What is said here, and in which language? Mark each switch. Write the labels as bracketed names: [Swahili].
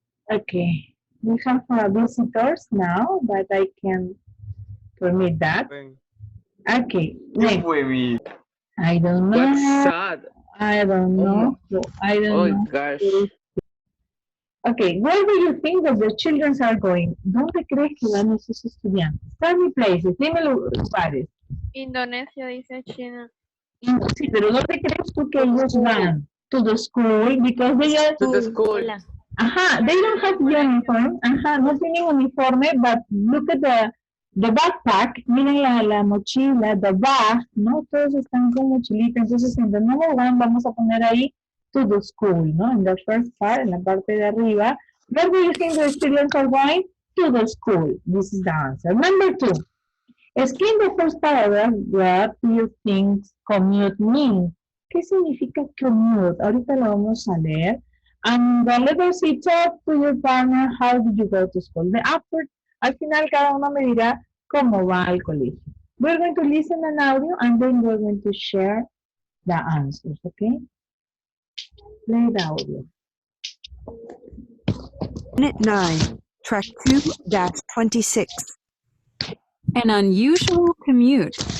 [English] Okay, we have visitors now, but I can permit that. Okay, next. I don't know. What's sad? I don't know. I don't Oh know. gosh. Okay, where do you think that the children are going? [Spanish] ¿Dónde crees que van esos estudiantes? [English] Tell me places, [Spanish] dime lugares. Indonesia, dice China. Sí, pero ¿dónde crees tú que ellos van? [English] To the school, because they are... To the school. Ajá, they don't have uniform. [Spanish] Ajá, no tienen uniforme, [English] but look at the backpack. [Spanish] Miren la mochila, [English] the bag, [Spanish] ¿no? Todos están con mochilita. Entonces, en [English] the number one [Spanish] vamos a poner ahí [English] to the school, [Spanish] ¿no? En [English] the first part, [Spanish] en la parte de arriba. [English] Where do you think the students are going? To the school. This is the answer. Number two. Explain the first paragraph. What do you think commute means? [Spanish] ¿Qué significa [English] commute? [Spanish] Ahorita lo vamos a leer. [English] And the letter C, talk to your partner. How did you go to school? The after, [Spanish] al final cada uno me dirá cómo va al colegio. [English] We're going to listen an audio and then we're going to share the answers, okay? Play the audio. Unit 9, Track 2-26. An unusual commute.